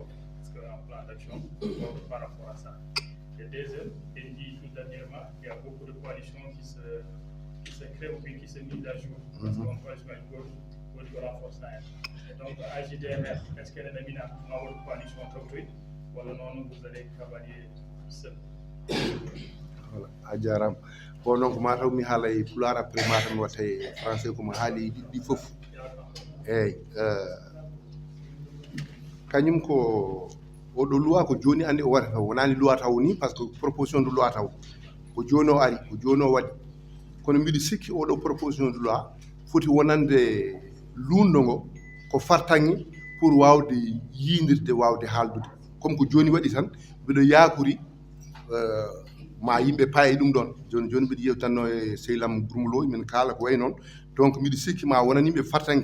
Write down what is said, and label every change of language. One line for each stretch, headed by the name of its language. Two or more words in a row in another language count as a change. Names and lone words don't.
French: Est-ce qu'il y a un plan d'action par rapport à ça? Et deuxième, il dit tout dernièrement, il y a beaucoup de coalitions qui se créent ou qui se misent à jour. Parce qu'une coalition est pour renforcer. Donc, AJDMR, est-ce qu'elle est une coalition ou non, vous allez travailler seul? Voilà, ajaram. Bon, donc,
Fula: ma taw mi haala e pulaar après ma tan watta e français ko mo haali ɗiɗɗi fof. Eyyi, kañum ko oɗo loi ko joni andi o waɗata wonani loi taw ni
French: par ce que proposition de loi
Fula: taw ko joni o ari ko joni o waɗi kono mbiɗa sikki oɗo
French: proposition de loi
Fula: foti wonande luundo ngo ko fartanŋe pour wawde yiidirde wawde haaldude comme ko joni waɗi tan mbiɗo yakori ma yimɓe paye ɗum ɗon joni mbiɗa yewtanno e sehlam Gourmolo min kaala ko way noon donc mbiɗa sikki ma wonan yimɓe fartanŋe